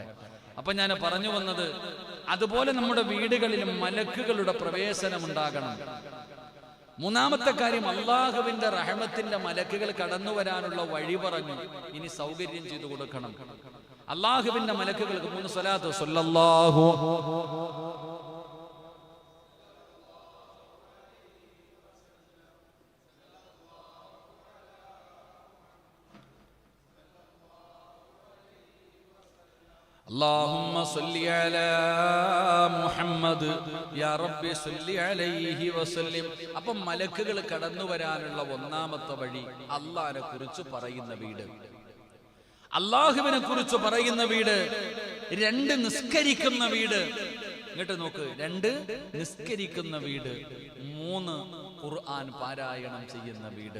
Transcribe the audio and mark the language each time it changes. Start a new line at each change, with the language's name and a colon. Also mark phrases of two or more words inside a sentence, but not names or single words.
Malayalam: അപ്പൊ ഞാൻ പറഞ്ഞു വന്നത്, അതുപോലെ നമ്മുടെ വീടുകളിൽ മലക്കുകളുടെ പ്രവേശനം ഉണ്ടാകണം. 3-ാമത്തെ കാര്യം, അള്ളാഹുവിന്റെ റഹ്മത്തിന്റെ മലക്കുകൾ കടന്നു വരാനുള്ള വഴി പറഞ്ഞു. ഇനി സൗകര്യം ചെയ്തു കൊടുക്കണം. അള്ളാഹുവിന്റെ മലക്കുകൾക്ക് 3 സ്വലാത്ത്
Arabic: صلى الله اللهم صل على محمد يا رب صل عليه وسلم.
Malayalam: അപ്പം മലക്കുകൾ കടന്നു വരാനുള്ള 1-ാമത്തെ വഴി അല്ലാഹുവിനെ കുറിച്ച് പറയുന്ന വീട്. അല്ലാഹുവിനെ കുറിച്ച് പറയുന്ന വീട്. 2 നിസ്കരിക്കുന്ന വീട്. ഇങ്ങോട്ട് നോക്ക്, 2 നിസ്കരിക്കുന്ന വീട്, 3 ഖുർആൻ പാരായണം ചെയ്യുന്ന വീട്.